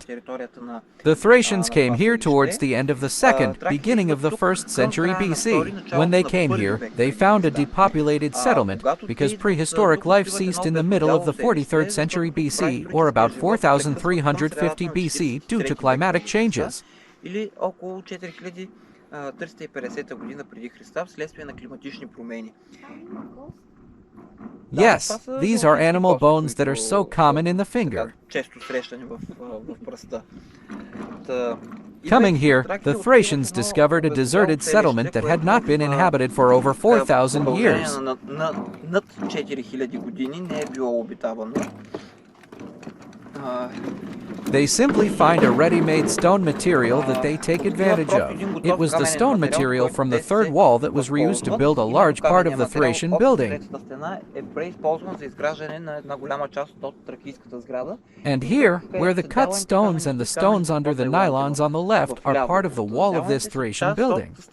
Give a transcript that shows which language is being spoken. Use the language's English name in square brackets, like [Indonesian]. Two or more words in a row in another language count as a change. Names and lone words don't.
[English] The Thracians came here towards the end of the 2nd, beginning of the 1st century BC. When they came here, they found a depopulated settlement because prehistoric life ceased in the middle of the 43rd century BC, or about 4350 BC, due to climatic changes. [Bulgarian] 350 година преди Христа вследствие на климатични промени. [English] Yes, these are animal bones that are so common in the finger. [Bulgarian] Често срещани в пръста. [English] Coming here, the Thracians discovered a deserted settlement that had not been inhabited for over 4,000 years. [Bulgarian] Над 4000 години не е било обитавано. [English] They simply find a ready-made stone material that they take advantage of. It was the stone material from the third wall that was reused to build a large part of the Thracian building. And here, where the cut stones and the stones under the nylons on the left are part of the wall of this Thracian building.